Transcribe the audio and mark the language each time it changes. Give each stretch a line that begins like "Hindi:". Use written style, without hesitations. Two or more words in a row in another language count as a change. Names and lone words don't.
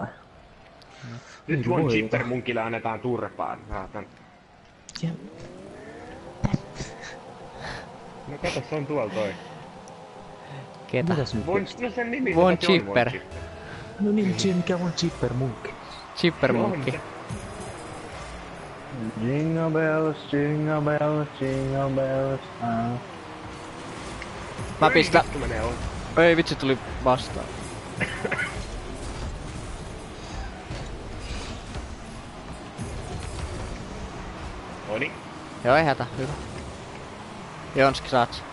Finnish: Nyt One Chipper munkille annetaan turpaan. Saatan. Ja... No kato, se on tuolla toi. Ketä? Mitäs nyt? No sen nimi One on Chipper. No niin, mut siinä mikä on Chipper munkki. Chipper munkki.
English: Jingle bells, jingle bells, jingle bells.
Finnish: Mä pistän. Vittu menee on. Ei vitsi, tuli vastaan. Noniin. Joo, ei hätä, hyvä. Jonski saat sen.